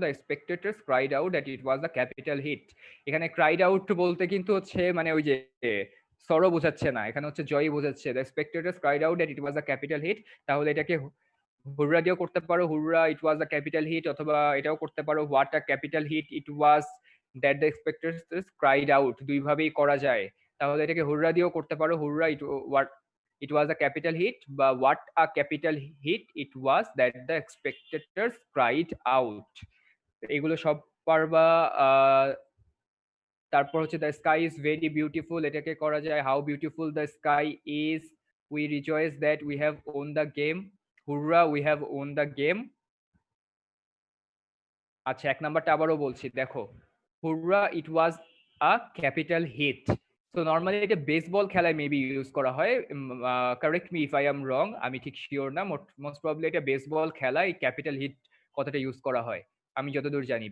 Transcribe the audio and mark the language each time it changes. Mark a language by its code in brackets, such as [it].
[en] The spectators cried out that it was the capital hit. [bn] এখানে cried out বলতে কিন্তু হচ্ছে মানে ওই যে সরো বোঝাচ্ছে না, এখানে হচ্ছে জয় বোঝাচ্ছে। [en] The spectators cried out that it was the capital hit. [bn] তাহলে এটাকে হুররা দিয়েও করতে পারো, [en] hurrah it was the capital hit, [bn] অথবা এটাও করতে পারো, [en] What a capital hit it was that the spectators cried out. [bn] দুই ভাবেই করা যায়। তাহলে এটাকে হুররা দিয়েও করতে পারো, [en] hurrah it what it was a capital hit, [bn] বা [en] what a capital hit it was that the spectators cried out. [bn] এগুলো সব পারবা। তারপর হচ্ছে [en] the sky is very beautiful, [bn] এটাকে করা যায় [en] how beautiful the sky is, we rejoice that we have won the game, hurrah we have won the game. [bn] আচ্ছা, 1 নাম্বারটা আবারও বলছি, দেখো, [en] Hurrah it was a capital hit. [bn] সো নর্মালি এটা বেসবল খেলায় মেবি ইউজ করা হয়, [en] correct me if I am wrong, [bn] আমি ঠিক শিওর না, মোস্ট প্রবাবলি এটা বেসবল খেলায় ক্যাপিটাল হিট কথাটা ইউজ করা হয় আমি যতদূর জানি।